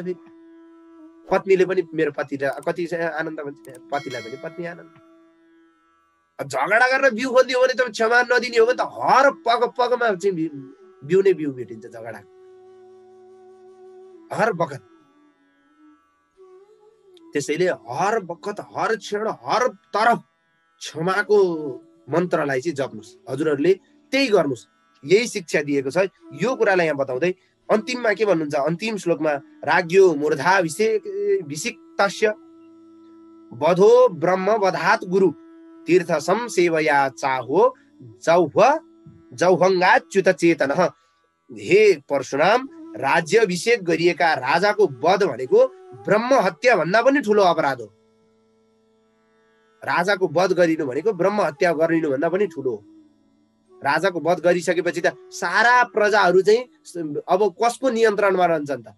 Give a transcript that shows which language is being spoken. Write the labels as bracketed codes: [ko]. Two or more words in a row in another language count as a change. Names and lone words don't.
[ne] फेरि पत्नीले पनि मेरो पतिलाई कति आनन्द भन्छ, पतिलाई पनि पत्नी आनन्द। झगडा गरेर बिउ खोलिदियो भने त क्षमा नदिने हो भने त हर पगमा चाहिँ बिउ नै बिउ भेटिन्छ झगडा, हर बखत। त्यसैले हर बखत, हर क्षण, हर तरफ क्षमाको मन्त्रलाई चाहिँ जप्नुहोस्। हजुरहरूले त्यही गर्नुहोस्, यही शिक्षा दिएको छ। यो कुरालाई यहाँ बताउँदै अन्तिममा के भन्नुहुन्छ? अन्तिम श्लोकमा [sa] राज्ञो मूर्धा विसिक्तस्य वधो ब्रह्म वधात गुरु तीर्थ संसेवया चाहो जौहङ्गाच्युत चेतन। [ne] हे परशुराम, राज्याभिषेक गरिएका राजाको वध भनेको ब्रह्म हत्या भन्दा पनि ठुलो अपराध हो। राजाको वध गरिनु भनेको ब्रह्म हत्या गरिनु भन्दा पनि ठुलो हो। राजाको वध गरिसकेपछि त सारा प्रजाहरू चाहिँ अब कसको नियन्त्रणमा रहन्छन् त?